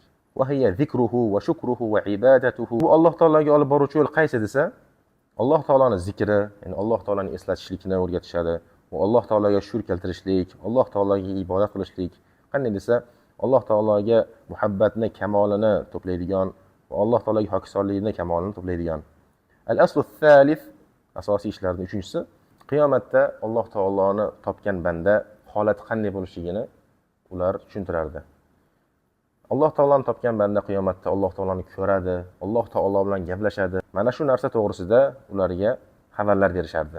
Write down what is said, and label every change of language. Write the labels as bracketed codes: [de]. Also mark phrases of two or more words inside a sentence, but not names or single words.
[ar] وهي ذكره وشكره وعبادته. [uz] Bu Alloh taologa olib boruvchi yo'l qaysi desa, Alloh taoloning zikri, ya'ni Alloh taoloning eslatishlikni o'rgatishadi. Va Alloh taologa shukr keltirishlik, Alloh taologa ibodat qilishlik. Qanday desa, Alloh taologa muhabbatni kamolini to'playdigan va Alloh taologa hokisorlikni kamolini to'playdigan. [ar] الأصل الثالث, [uz] asosiy ishlarning uchinchisi, qiyomatda Alloh taoloni topgan banda holati qanday bo'lishligini ular tushuntirardi. Alloh taoloni topgan banda qiyomatda Alloh taoloni ko'radi, Alloh taolo bilan gaplashadi. Mana shu narsa to'g'risida ularga xabarlar berishardi.